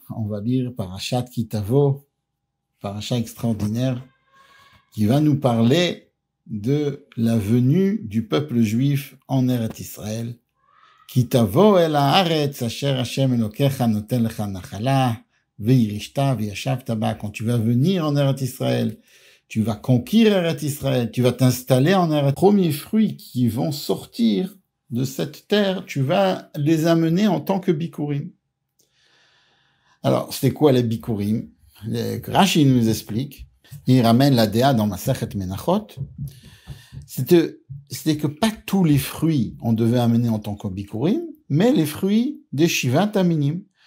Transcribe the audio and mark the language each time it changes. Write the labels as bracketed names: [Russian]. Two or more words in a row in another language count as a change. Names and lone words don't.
[French] on va lire Parashat Kitavo, parasha extraordinaire, qui va nous parler de la venue du peuple juif en Eretz Israël. [Hebrew] כי תבוא אל הארץ אשר השם אלוקיך נותן לך נחלה וירשתה וישבת בה. [French] Quand tu vas venir en Eretz Israël, tu vas conquérir Eretz Israël, tu vas t'installer en Eretz. Les premiers fruits qui vont sortir de cette terre, tu vas les amener en tant que bikurim. Alors, c'est quoi les bikurim? Rashi nous explique, il ramène la déa dans Masechet Menachot, c'était que pas tous les fruits on devait amener en tant que bikurim, mais les fruits des [Hebrew] שבעת המינים.